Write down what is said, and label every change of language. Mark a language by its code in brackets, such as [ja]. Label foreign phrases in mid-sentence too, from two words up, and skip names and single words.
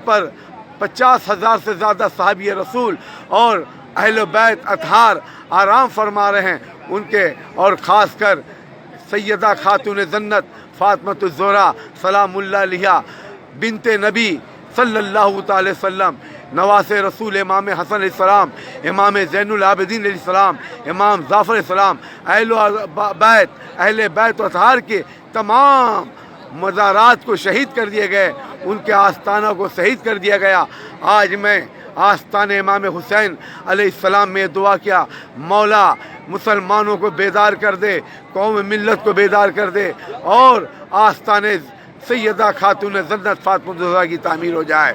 [ur] پر 50,000 سے زیادہ صحابی رسول اور اہل بیت اطہار آرام فرما رہے ہیں ان کے، اور خاص کر سیدہ خاتون جنت فاطمۃ الزہرا سلام اللہ علیہا بنت نبی صلی اللہ تعالی وسلم، نواسے رسول امام حسن علیہ السلام، امام زین العابدین علیہ السلام، امام جعفر علیہ السلام, اہل بیت و اطہار کے تمام مزارات کو شہید کر دیے گئے، ان کے آستانوں کو شہید کر دیا گیا. آج میں آستان امام حسین علیہ السلام میں دعا کیا، مولا مسلمانوں کو بیدار کر دے، قوم ملت کو بیدار کر دے اور آستان سیدہ خاتون جنت فاطمہ زہرا کی تعمیر ہو جائے.